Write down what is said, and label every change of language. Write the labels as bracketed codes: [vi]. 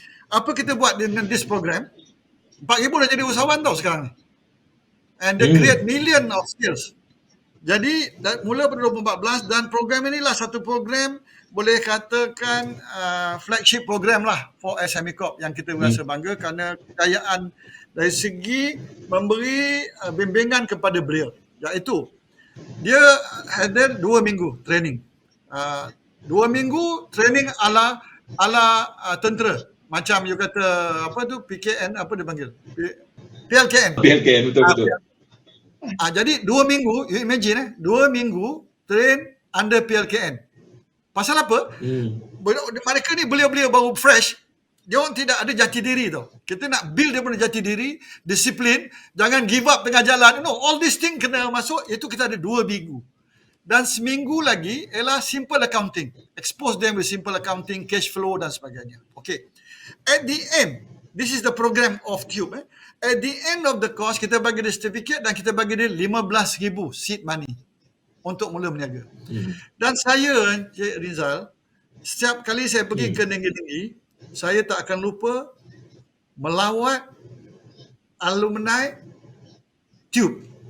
[ms] Apa kita buat dengan [en] this program? [ms] 4,000 dah jadi usahawan tau sekarang ni. [en] And they create million of skills. [ms] Jadi mula pada 2014 dan program inilah satu program boleh katakan flagship program lah [en] for SME Corp [ms] yang kita rasa bangga kerana kekayaan dari segi memberi bimbingan kepada beliau. Iaitu dia ada 2 minggu training. 2 minggu training ala tentera. Macam you kata apa tu PKN apa dia panggil? PLKN. Betul. Jadi 2 minggu, [en] you imagine [ms] 2 minggu train under PLKN. Pasal apa? Mereka ni belia-belia baru fresh, dia orang tidak ada jati diri tau. Kita nak build dia punya jati diri, disiplin, jangan [en] give up [ms] tengah jalan. [en] No, all these thing [ms] kena masuk, itu kita ada 2 minggu. Dan seminggu lagi ialah simple accounting. [en] Expose them with simple accounting, cash flow dan sebagainya. Okay. At the end, this is the program of Tube. At the end of the course, [ms] kita bagi dia certificate dan kita bagi dia 15,000 seed money untuk mula berniaga. Dan saya, Cik Rizal, setiap kali saya pergi ke negeri-negeri, saya tak akan lupa melawat alumni Tube.